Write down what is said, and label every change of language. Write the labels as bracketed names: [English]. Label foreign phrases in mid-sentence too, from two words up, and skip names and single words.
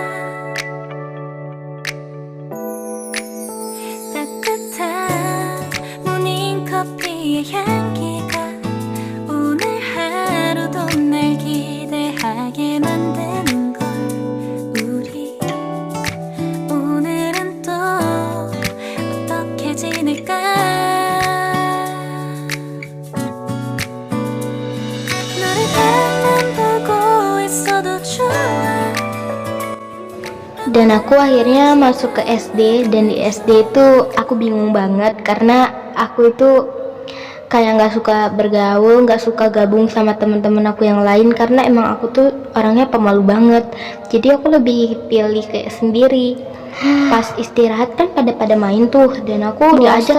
[Korean] 따뜻한 모닝커피의 향기가 오늘 하루도 날 기대하게 만드는 걸 우리 오늘은 또 어떻게 지낼까 너를 가만 보고 있어도 좋아 [Indonesian] Dan aku akhirnya masuk ke SD, dan di SD itu aku bingung banget karena aku itu kayak nggak suka bergaul, nggak suka gabung sama teman-teman aku yang lain karena emang aku tuh orangnya pemalu banget. Jadi aku lebih pilih kayak sendiri. Pas istirahat kan pada main tuh, dan aku diajak